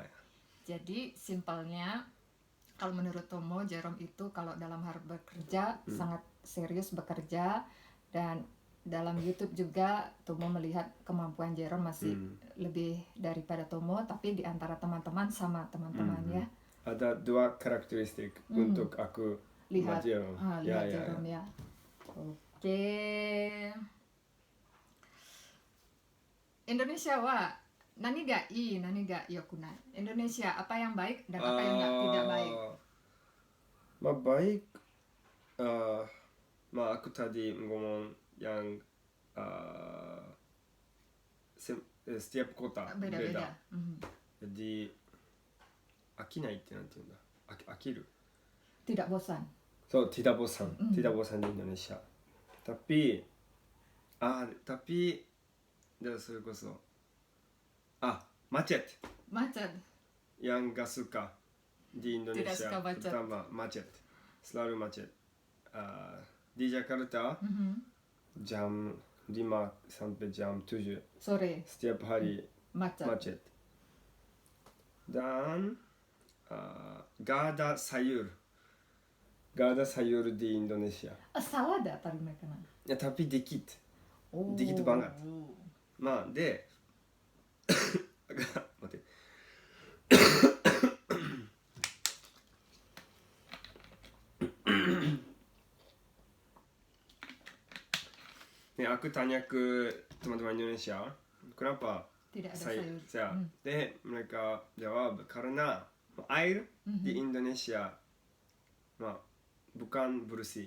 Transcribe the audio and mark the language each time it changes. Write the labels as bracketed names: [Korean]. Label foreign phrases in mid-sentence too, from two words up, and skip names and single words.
[Indonesian] Jadi simpelnya, kalau menurut Tomo, Jerome itu kalau dalam hal bekerja sangat serius bekerja, dan dalam YouTube juga Tomo melihat kemampuan Jerome masih lebih daripada Tomo, tapi di antara teman-teman sama teman-teman ya. Ada dua karakteristik untuk aku lihat Jerome. Jerome ya. Oke. [Japanese] インドネシアはなにがいい、なにがよくない. [Indonesian] Indonesia, apa yang baik dan apa yang tidak baik? Baik. Aku tadi ngomong yang setiap kota beda. [Japanese] Jadi akinai ってなんて言うんだ? Akiru. [Indonesian] Tidak bosan. Tidak bosan. Tidak bosan di Indonesia. Tapi それこそ macet yang gak suka di Indonesia pertama macet, selalu macet. Di Jakarta jam 5 sampai jam 7 sore setiap hari macet. Dan gak ada sayur di Indonesia. Salad tadi makanan. Ya, tapi dikit banget. De待って aku tanya ke teman-teman Indonesia, kenapa tidak ada sayur? De mereka jawab karena air di Indonesia bukan bersih.